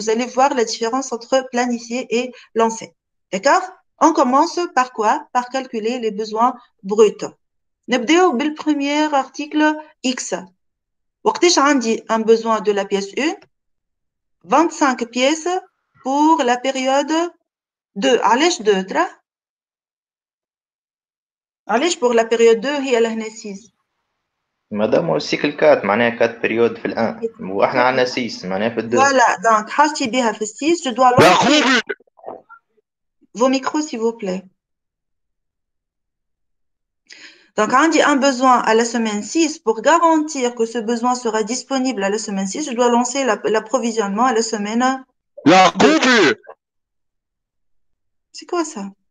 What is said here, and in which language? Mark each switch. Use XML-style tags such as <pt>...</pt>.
<fr>Vous allez voir la différence entre planifié et lancé. D'accord? On commence par quoi? Par calculer les besoins bruts. نبداو بالpremier article X.</fr> <ar>وقتاش عندي</ar> <fr>un besoin de la pièce 1? 25 pièces pour la période 2.</fr> <ar>علاش 2 ترى؟ علاش</ar> <fr>pour la période 2</fr> <ar>هي لهنا 6؟ مادام هو السيكل 4 معناها 4 بيريود في الان واحنا عندنا 6 معناها في الدو.</ar> <fr>Voilà, donc</fr> <ar>حاجتي بها في 6,</ar> <fr>je dois lancer vos micros s'il vous plaît. Donc, on dit un besoin à la semaine 6. Pour garantir que ce besoin sera disponible à la semaine 6, je dois lancer l'approvisionnement à la semaine 2. C'est quoi ça?</fr>